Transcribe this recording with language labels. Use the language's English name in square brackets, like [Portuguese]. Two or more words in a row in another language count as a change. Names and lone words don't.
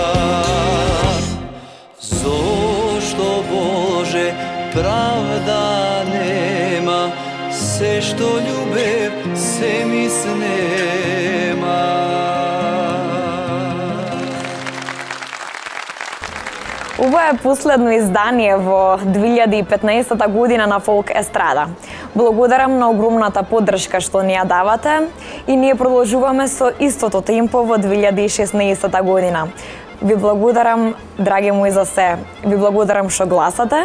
[Macedonian] Зашто Боже правда нема, све што љубев се ми снема. [Serbian] Ovo je [Macedonian] последно издание во 2015 година на Фолк Естрада. Благодарам на огромната поддршка што ни ја давате и ние продолжуваме со истото темпо во 2016 година. Ви благодарам, драги мои, за се. Ви благодарам што гласате.